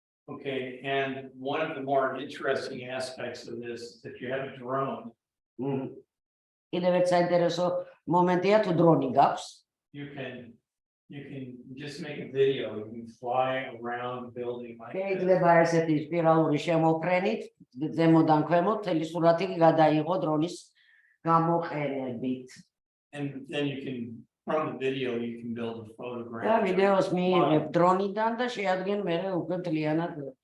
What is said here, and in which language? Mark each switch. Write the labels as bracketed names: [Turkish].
[English] Okay, and one of the more interesting aspects of this is if you have a drone. [Georgian] კიდევ ერთ საინტერესო მომენტია თუ დრონი გაქვს. [English] You can just make a video, you can fly around the building like that. [Georgian] შეიძლება ესეთი სპირალური შემოფრენით ზემოდან ქვემოთ მთელი სურათი გადაიღო დრონის გამოყენებით. [English] And then you can, from the video, you can build a photograph. [Georgian] და ვიდეოს მიიღებ დრონიდან და შეადგენ მერე უკვე მთლიანად.